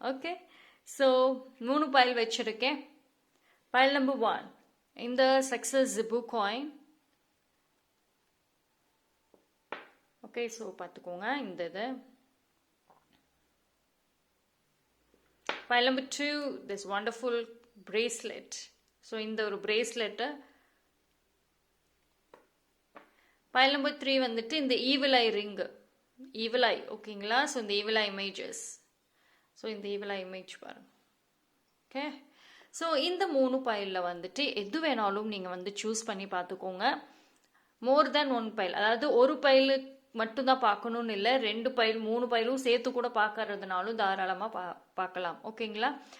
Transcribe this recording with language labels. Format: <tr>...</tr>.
<ta>Okay, so 3 file வச்சுருக்கேன். File number 1, இந்த success ஜிபு coin. Okay, so பார்த்துக்கோங்க இந்த இது.</ta> <en>Pile number 2, this wonderful bracelet.</en> <ta>So இந்த ஒரு bracelet.</ta> <en>Pile number 3</en> <ta>வந்துட்டு இந்த</ta> <en>evil eye ring. Evil eye,</en> <ta>ஓகேங்களா?</ta> <en>So இந்த evil eye images.</en> <ta>ஸோ இந்த evil eye image பாருங்க. ஓகே, ஸோ இந்த 3 பைலில் வந்துட்டு எது வேணாலும் நீங்கள் வந்து சூஸ் பண்ணி பார்த்துக்கோங்க. மோர் தேன் 1 பைல், அதாவது ஒரு பைலு மட்டும்தான் பார்க்கணும்னு இல்லை, 2 பைல் 3 பைலும் சேர்த்து கூட பார்க்கறதுனாலும் தாராளமாக பார்க்கலாம். ஓகேங்களா?</ta>